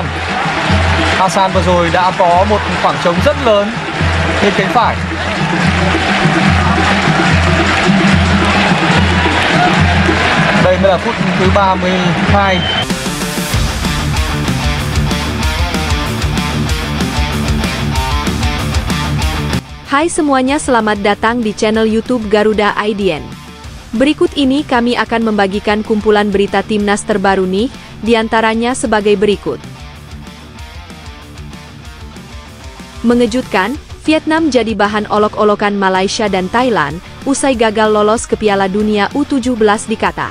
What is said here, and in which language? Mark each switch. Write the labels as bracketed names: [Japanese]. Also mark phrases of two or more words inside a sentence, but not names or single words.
[Vietnamese] Hassan vừa rồi đã có một khoảng trống rất lớn bên cánh phải. Đây mới là phút thứ 32. [Indonesian] Hai semuanya, selamat datang di channel YouTube Garuda IDN. Berikut ini kami akan membagikan kumpulan berita timnas terbaru nih, diantaranya sebagai berikut. Mengejutkan, Vietnam jadi bahan olok-olokan Malaysia dan Thailand, usai gagal lolos ke Piala Dunia U17 di Qatar.